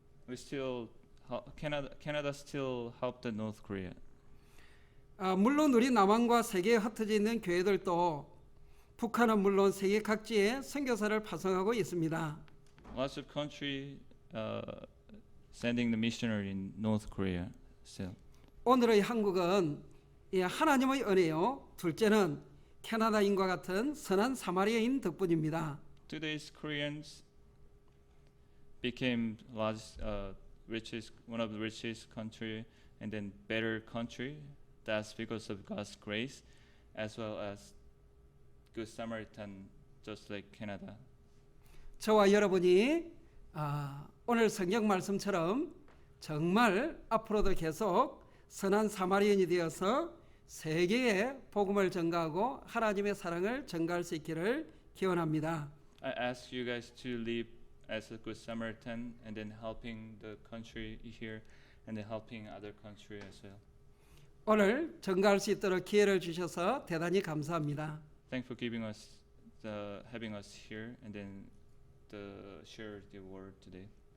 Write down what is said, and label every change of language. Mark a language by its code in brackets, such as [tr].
[en] We still Canada still help the North Korea. [ko] 물론 우리 남한과 세계에 흩어져 있는 교회들도 북한은 물론 세계 각지에 선교사를 파송하고 있습니다. [en] Lots of country sending the missionary in North Korea still. [ko] 오늘의 한국은 하나님의 은혜요. 둘째는 캐나다인과 같은 선한 사마리아인 덕분입니다. [en] Today's Koreans became one of the richest country and then better country. That's because of God's grace, as well as Good Samaritan, just like Canada. [ko] 저와 여러분이 오늘 성경 말씀처럼 정말 앞으로도 계속 선한 사마리아인이 되어서 세계에 복음을 전가하고 하나님의 사랑을 전가할 수 있기를 기원합니다. [en] I ask you guys to live as a good Samaritan and then helping the country here and then helping other country as well. [ko] 오늘 전가할 수 있도록 기회를 주셔서 대단히 감사합니다. [en] Thanks for giving us having us here and then share the word today.